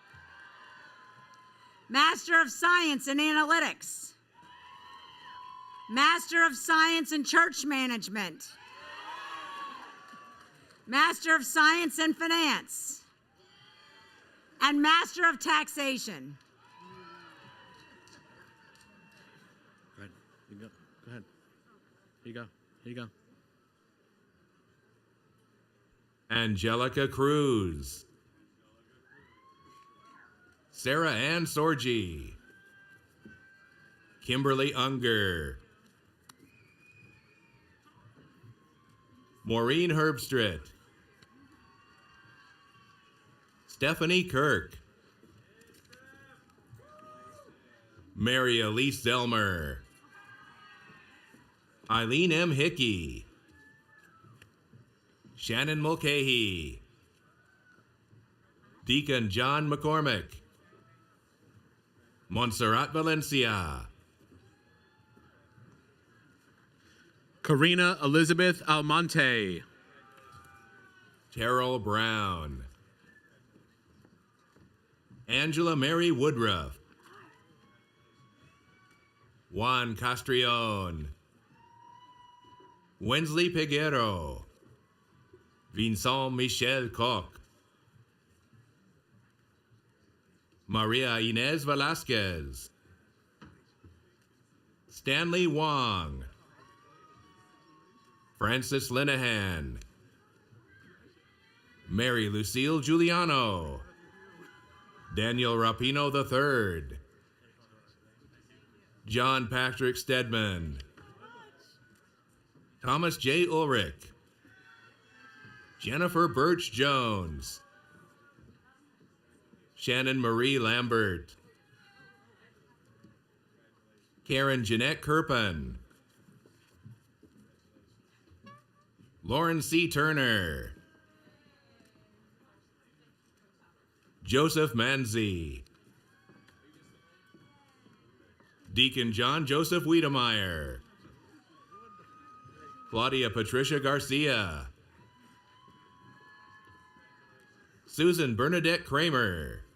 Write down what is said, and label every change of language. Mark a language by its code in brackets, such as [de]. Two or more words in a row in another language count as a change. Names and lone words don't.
[en] Master of Science in Analytics, Master of Science in Church Management, Master of Science in Finance, and Master of Taxation. Go ahead. You go. Go ahead. Here you go. Here you go. Angelica Cruz. Sarah Ann Sorgi. Kimberly Unger. Maureen Herbstritt. Stephanie Kirk. Mary Elise Zelmer. Eileen M. Hickey. Shannon Mulcahy. Deacon John McCormick. Montserrat Valencia. Karina Elizabeth Almonte. Terrell Brown. Angela Mary Woodruff. Juan Castrillon. Wensley Peguero. Vincent Michel Koch. Maria Inez Velasquez. Stanley Wong. Francis Linehan. Mary Lucille Giuliano. Daniel Rapino III. John Patrick Stedman. Thomas J. Ulrich. Jennifer Birch Jones. Shannon Marie Lambert. Karen Jeanette Kirpin. Lauren C. Turner. Joseph Manzi. Deacon John Joseph Wiedemeyer. Claudia Patricia Garcia. Susan Bernadette Kramer.